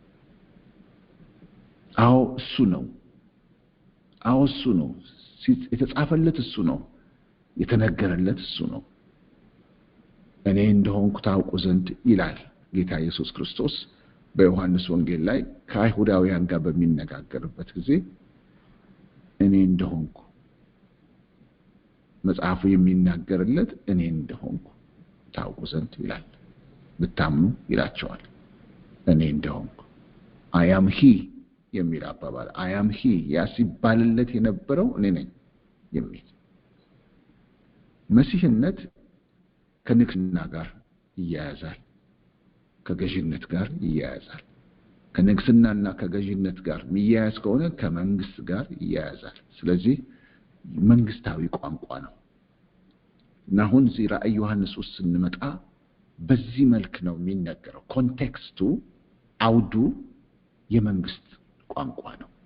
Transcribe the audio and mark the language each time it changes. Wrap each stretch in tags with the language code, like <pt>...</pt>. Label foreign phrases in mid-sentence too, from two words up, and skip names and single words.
<am>አዎ እሱ ነው። አዎ እሱ ነው። የተጻፈለት እሱ ነው። የተነገረለት እሱ ነው። እኔ እንደሆንኩ ታውቁ ዘንድ ይላል ጌታ ኢየሱስ ክርስቶስ በዮሐንስ ወንጌል ላይ ከአይሁዳውያን ጋር በሚነጋገርበት ጊዜ እኔ እንደሆንኩ መጽሐፉ የሚናገርለት እኔ እንደሆንኩ ታውቁ ዘንድ ይላል። ብታምኑ ይላቸዋል። እኔ እንደሆንኩ</am> <en>I am he</en> <am>የሚል አባባል</am> <en>I am he</en> <am>ያሲባልለት የነበረው እኔ ነኝ የሚል መሲህነት ከንግስና ጋር ይያያዛል፣ ከገዥነት ጋር ይያያዛል። ከንግስናና ከገዥነት ጋር የሚያያዝ ከሆነ ከመንግስት ጋር ይያያዛል። ስለዚህ መንግስታዊ ቋንቋ ነው እና አሁን እዚህ ራእይ ዮሐንስ ውስጥ ስንመጣ በዚህ መልክ ነው የሚነገረው። ኮንቴክስቱ አውዱ የመንግስት ቋንቋ ነው።</am>